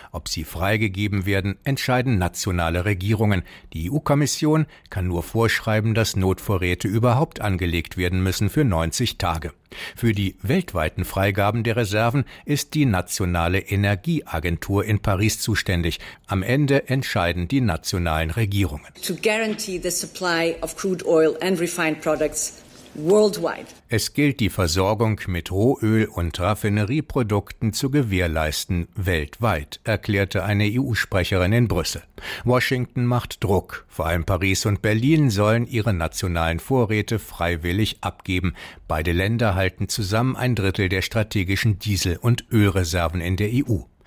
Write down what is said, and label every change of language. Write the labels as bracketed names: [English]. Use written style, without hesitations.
[German] Ob sie freigegeben werden, entscheiden nationale Regierungen. Die EU-Kommission kann nur vorschreiben, dass Notvorräte überhaupt angelegt werden müssen für 90 Tage. Für die weltweiten Freigaben der Reserven ist die nationale Energieagentur in Paris zuständig. Am Ende entscheiden die nationalen Regierungen. [English] To guarantee the supply of crude oil and refined products worldwide. [German] Es gilt, die Versorgung mit Rohöl und Raffinerieprodukten zu gewährleisten weltweit, erklärte eine EU-Sprecherin in Brüssel. Washington macht Druck. Vor allem Paris und Berlin sollen ihre nationalen Vorräte freiwillig abgeben. Beide Länder halten zusammen ein Drittel der strategischen Diesel- und Ölreserven in der EU.